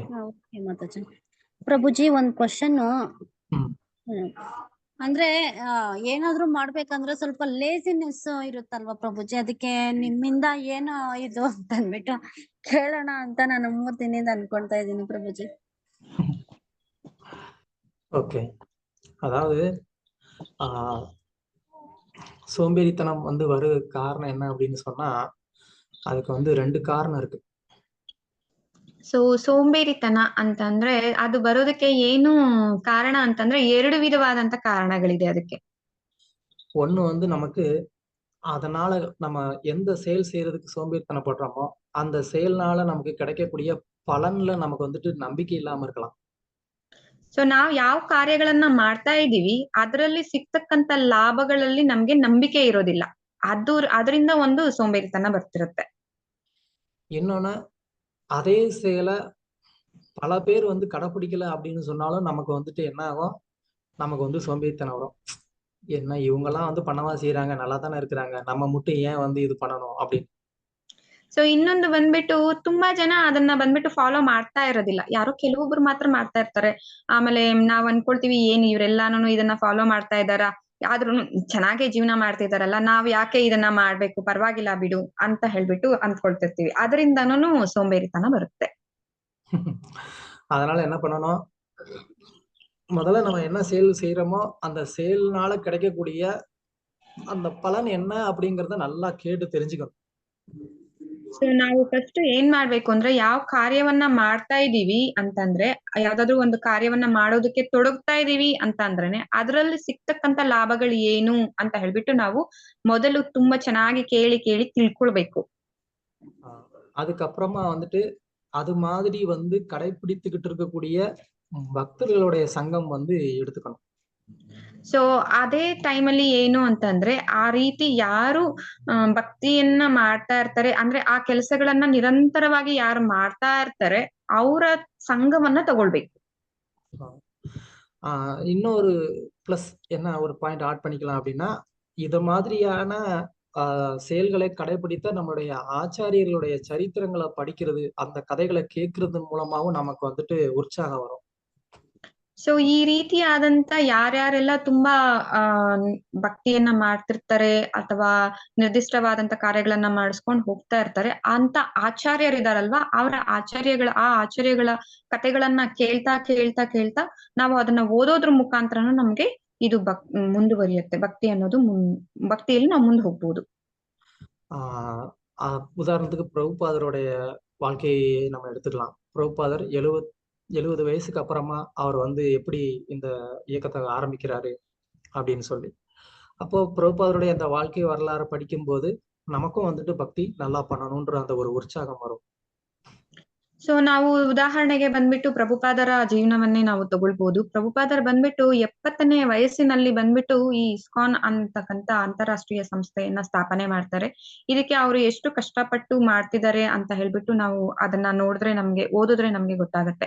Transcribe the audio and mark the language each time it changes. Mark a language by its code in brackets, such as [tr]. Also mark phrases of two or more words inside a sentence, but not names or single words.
[kn] ಮಾತಾಜಿ. ಪ್ರಭುಜಿ ಒಂದ್ ಕ್ವಶನ್. ಅಂದ್ರೆ ಏನಾದ್ರು ಮಾಡ್ಬೇಕಂದ್ರೆ ಸ್ವಲ್ಪ ಲೇಸಿನೆಸ್ ಇರುತ್ತಲ್ವಾ ಪ್ರಭುಜಿ, ಅದಕ್ಕೆ ನಿಮ್ಮಿಂದ ಏನು ಇದು ಅಂತ ಅಂದ್ಬಿಟ್ಟು ಕೇಳೋಣ ಅಂತ ನಾನು 3 ದಿನದಿಂದ ಅನ್ಕೊಳ್ತಾ ಇದ್ದೀನಿ ಪ್ರಭುಜಿ. [ta] ஓகே, அதாவது சோம்பேறித்தனம் வந்து வர காரணம் என்ன அப்படின்னு சொன்னா அதுக்கு வந்து 2 காரணம் இருக்கு. [kn] ಸೊ ಸೋಂಬೇರಿತನ ಅಂತಂದ್ರೆ ಅದು ಬರೋದಕ್ಕೆ ಏನು ಕಾರಣ ಅಂತಂದ್ರೆ 2 ವಿಧವಾದಂತ ಕಾರಣಗಳಿದೆ ಅದಕ್ಕೆ. [ta] ஒண்ணு வந்து நமக்கு அதனால நம்ம எந்த செயல் செய்யறதுக்கு சோம்பேறித்தனப்படுறோமோ அந்த செயல்னால நமக்கு கிடைக்கக்கூடிய பலன்ல நமக்கு வந்துட்டு நம்பிக்கை இல்லாம இருக்கலாம். [kn] ಸೊ ನಾವ್ ಯಾವ ಕಾರ್ಯಗಳನ್ನ ಮಾಡ್ತಾ ಇದೀವಿ ಅದರಲ್ಲಿ ಸಿಗ್ತಕ್ಕಂತ ಲಾಭಗಳಲ್ಲಿ ನಮ್ಗೆ ನಂಬಿಕೆ ಇರೋದಿಲ್ಲ. ಅದರಿಂದ ಒಂದು ಸೋಂಬೇರಿತನ ಬರ್ತಿರುತ್ತೆ. [ta] இன்னொன்னு, அதே செயலை பல பேர் வந்து கடைப்பிடிக்கல அப்படின்னு சொன்னாலும் நமக்கு வந்துட்டு என்ன ஆகும், நமக்கு வந்து சோம்பேறித்தனம் வரும். என்ன இவங்கெல்லாம் வந்து பண்ணவா செய்யறாங்க, நல்லா தானே இருக்கிறாங்க, நம்ம மட்டும் ஏன் வந்து இது பண்ணணும் அப்படின்னு. [kn] ಸೊ ಇನ್ನೊಂದು ಬಂದ್ಬಿಟ್ಟು ತುಂಬಾ ಜನ ಅದನ್ನ ಬಂದ್ಬಿಟ್ಟು ಫಾಲೋ ಮಾಡ್ತಾ ಇರೋದಿಲ್ಲ. ಯಾರೋ ಕೆಲವೊಬ್ರು ಮಾತ್ರ ಮಾಡ್ತಾ ಇರ್ತಾರೆ. ಆಮೇಲೆ ನಾವ್ ಅನ್ಕೊಳ್ತೀವಿ ಏನ್ ಇವ್ರೆಲ್ಲಾನು ಇದನ್ನ ಫಾಲೋ ಮಾಡ್ತಾ ಇದಾರ, ಆದ್ರೂ ಚೆನ್ನಾಗೆ ಜೀವನ ಮಾಡ್ತಿದಾರಲ್ಲ, ನಾವ್ ಯಾಕೆ ಇದನ್ನ ಮಾಡ್ಬೇಕು, ಪರವಾಗಿಲ್ಲ ಬಿಡು ಅಂತ ಹೇಳ್ಬಿಟ್ಟು ಅಂದ್ಕೊಳ್ತಿರ್ತೀವಿ. ಅದರಿಂದನೂ ಸೋಂಬೇರಿತನ ಬರುತ್ತೆ. [ta] அதனால என்ன பண்ணணும், முதல்ல நம்ம என்ன செயல் செய்யறோமோ அந்த செயல்னால கிடைக்கக்கூடிய அந்த பலன் என்ன அப்படிங்கறத நல்லா கேட்டு தெரிஞ்சுக்கணும். [kn] ಸೊ ನಾವು ಫಸ್ಟ್ ಏನ್ ಮಾಡ್ಬೇಕು ಅಂದ್ರೆ ಯಾವ ಕಾರ್ಯವನ್ನ ಮಾಡ್ತಾ ಇದೀವಿ ಅಂತಂದ್ರೆ ಯಾವ್ದಾದ್ರು ಒಂದು ಕಾರ್ಯವನ್ನ ಮಾಡೋದಕ್ಕೆ ತೊಡಗ್ತಾ ಇದೀವಿ ಅಂತ ಅಂದ್ರೇನೆ ಅದರಲ್ಲಿ ಸಿಗ್ತಕ್ಕಂತ ಲಾಭಗಳು ಏನು ಅಂತ ಹೇಳ್ಬಿಟ್ಟು ನಾವು ಮೊದಲು ತುಂಬಾ ಚೆನ್ನಾಗಿ ಕೇಳಿ ಕೇಳಿ ತಿಳ್ಕೊಳ್ಬೇಕು. [ta] அதுக்கப்புறமா வந்துட்டு அது மாதிரி வந்து கடைபிடித்துக்கிட்டு இருக்கக்கூடிய பக்தர்களுடைய சங்கம் வந்து எடுத்துக்கணும். [kn] ಸೊ ಅದೇ ಟೈಮಲ್ಲಿ ಏನು ಅಂತಂದ್ರೆ ಆ ರೀತಿ ಯಾರು ಭಕ್ತಿಯನ್ನ ಮಾಡ್ತಾ ಇರ್ತಾರೆ ಅಂದ್ರೆ ಆ ಕೆಲಸಗಳನ್ನ ನಿರಂತರವಾಗಿ ಯಾರು ಮಾಡ್ತಾ ಇರ್ತಾರೆ ಅವರ ಸಂಘವನ್ನ ತಗೊಳ್ಬೇಕು. [ta] இன்னொரு பிளஸ் என்ன ஒரு [en] point add [ta] பண்ணிக்கலாம் அப்படின்னா, இது மாதிரியான செயல்களை கடைபிடித்த நம்மளுடைய ஆச்சாரியர்களுடைய சரித்திரங்களை படிக்கிறது, அந்த கதைகளை கேட்கறது மூலமாவும் நமக்கு வந்துட்டு உற்சாகம் வரும். [kn] ಸೊ ಈ ರೀತಿಯಾದಂತ ಯಾರ್ಯಾರೆಲ್ಲ ತುಂಬಾ ಭಕ್ತಿಯನ್ನ ಮಾಡ್ತಿರ್ತಾರೆ ಅಥವಾ ನಿರ್ದಿಷ್ಟವಾದಂತ ಕಾರ್ಯಗಳನ್ನ ಮಾಡಿಸ್ಕೊಂಡು ಹೋಗ್ತಾ ಇರ್ತಾರೆ ಅಂತ ಆಚಾರ್ಯರಿದಾರಲ್ವಾ ಅವರ ಆಚಾರ್ಯಗಳ ಕಥೆಗಳನ್ನ ಕೇಳ್ತಾ ಕೇಳ್ತಾ ಕೇಳ್ತಾ ನಾವು ಅದನ್ನ ಓದೋದ್ರ ಮುಖಾಂತರನು ನಮ್ಗೆ ಇದು ಮುಂದುವರಿಯುತ್ತೆ. ಭಕ್ತಿ ಅನ್ನೋದು ಭಕ್ತಿಯಲ್ಲಿ ನಾವು ಮುಂದೆ ಹೋಗ್ಬೋದು. [ta] உதாரணத்துக்கு பிரபுபாதருடைய வாழ்க்கையை நம்ம எடுத்துக்கலாம். பிரபுபாதர் 70 வயசுக்கு அப்புறமா அவர் வந்து எப்படி இந்த இயக்கத்தை ஆரம்பிக்கிறாரு அப்படின்னு சொல்லி, அப்போ பிரபுபாதருடைய அந்த வாழ்க்கை வரலாறு படிக்கும்போது நமக்கும் வந்துட்டு பக்தி நல்லா பண்ணணும்ன்ற அந்த ஒரு உற்சாகம் வரும். [kn] ಸೊ ನಾವು ಉದಾಹರಣೆಗೆ ಬಂದ್ಬಿಟ್ಟು ಪ್ರಭುಪಾದರ ಜೀವನವನ್ನೇ ನಾವು ತಗೊಳ್ಬಹುದು. ಪ್ರಭುಪಾದರ್ ಬಂದ್ಬಿಟ್ಟು 70ನೇ ವಯಸ್ಸಿನಲ್ಲಿ ಬಂದ್ಬಿಟ್ಟು ಈ ಇಸ್ಕಾನ್ ಅಂತಕ್ಕಂತ ಅಂತಾರಾಷ್ಟ್ರೀಯ ಸಂಸ್ಥೆಯನ್ನ ಸ್ಥಾಪನೆ ಮಾಡ್ತಾರೆ. ಇದಕ್ಕೆ ಅವರು ಎಷ್ಟು ಕಷ್ಟಪಟ್ಟು ಮಾಡ್ತಿದ್ದಾರೆ ಅಂತ ಹೇಳ್ಬಿಟ್ಟು ನಾವು ಅದನ್ನ ನೋಡಿದ್ರೆ ಓದಿದ್ರೆ ನಮ್ಗೆ ಗೊತ್ತಾಗತ್ತೆ.